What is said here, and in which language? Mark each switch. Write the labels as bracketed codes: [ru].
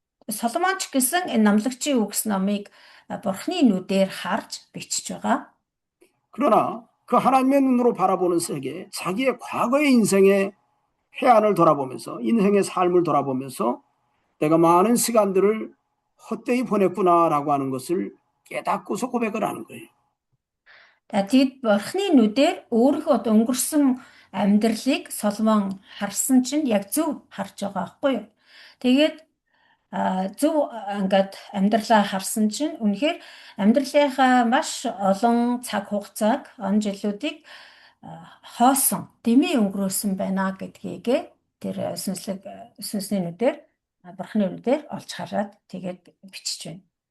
[mn] Соломонч гэсэн энэ намлагчийн үгс номыг Бурхны нүдээр харж бичиж байгаа. [ko] 그러나 그 하나님의 눈으로 바라보는 세계, 자기의 과거의 인생의 해안을 돌아보면서 인생의 삶을 돌아보면서 내가 많은 시간들을 헛되이 보냈구나라고 하는 것을 깨닫고서 고백을 하는 거예요. [mn] Тэгэд Бурхны нүдээр өөрийнхөө өнгөрсөн амьдралыг Соломон харсан чинь яг зөв харж байгаа байхгүй юу? Тэгээд зөв ингээд амьдралаа харсан чинь үнэхээр амьдралынхаа маш олон цаг хугацааг, он жилүүдийг хоосон, дэмий өнгөрөөсөн байна гэдгийг тэр сүнсний нүдээр, Бурхны нүдээр олж хараад тэгээд бичиж байна.